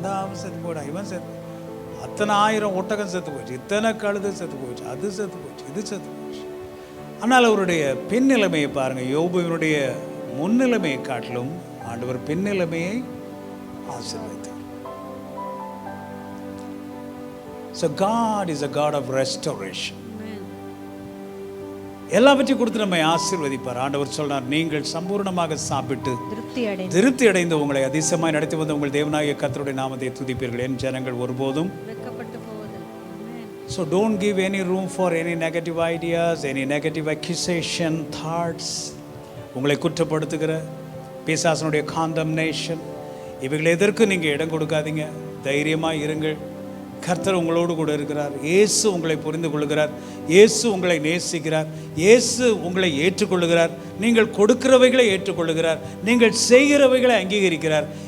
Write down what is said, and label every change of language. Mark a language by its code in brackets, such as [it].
[ta] அந்த அவன் செத்து போயிட்டான், இவன் செத்து, அத்தனை 1000 ஒட்டகம் செத்து போயிடுச்சு, இத்தனை கழுது செத்து போயிடுச்சு, அது செத்து போயிடுச்சு, இது செத்து போயிடுச்சு. ஆனால் அவருடைய பின்னிலைமையை பாருங்கள். யோபுவினுடைய முன்னிலைமையை காட்டிலும் ஆண்டவர் பின்னிலைமையை ஆசீர்வதித்தார். [en] So God is a God of restoration. [ta] எல்லாவற்றையும் கொடுத்து நம்மை ஆசீர்வதிப்பார். ஆண்டவர் சொல்றார், நீங்கள் சம்பூர்ணமாக சாப்பிட்டு திருப்தி அடைந்து உங்களை அதிசயமாய் நடத்தி வந்த உங்கள் தேவனாகிய கர்த்தருடைய நாமத்தை துதிப்பீர்கள். என் ஜனங்கள் ஒருபோதும் வெட்கப்பட்டு போவதில்லை. [en] So don't give any room for any negative ideas, any negative accusation, thoughts. [ta] உங்களை குற்றப்படுத்துகிற பிசாசனுடைய condemnation, இவைகள் எதற்கு நீங்கள் இடம் கொடுக்காதீங்க. தைரியமாக இருங்கள். கர்த்தர் உங்களோடு கூட இருக்கிறார். இயேசு உங்களை புரிந்து கொள்கிறார். இயேசு உங்களை நேசிக்கிறார். இயேசு உங்களை ஏற்றுக்கொள்ளுகிறார். நீங்கள் கொடுக்கிறவைகளை ஏற்றுக்கொள்ளுகிறார். நீங்கள் செய்கிறவைகளை அங்கீகரிக்கிறார்.